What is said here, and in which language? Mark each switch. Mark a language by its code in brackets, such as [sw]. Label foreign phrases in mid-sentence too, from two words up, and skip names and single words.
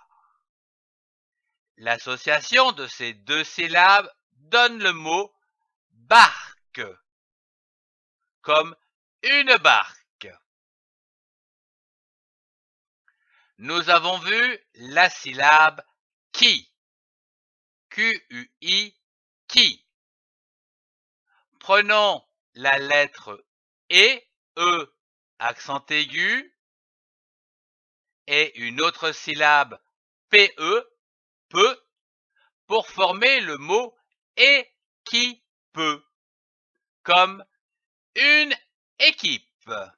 [fr] L'association de ces deux syllabes donne le mot barque, comme une barque. Nous avons vu la syllabe qui. Q-U-I qui. Prenons la lettre et E accent aigu et une autre syllabe PE, peu, pour former le mot équipe, comme une équipe.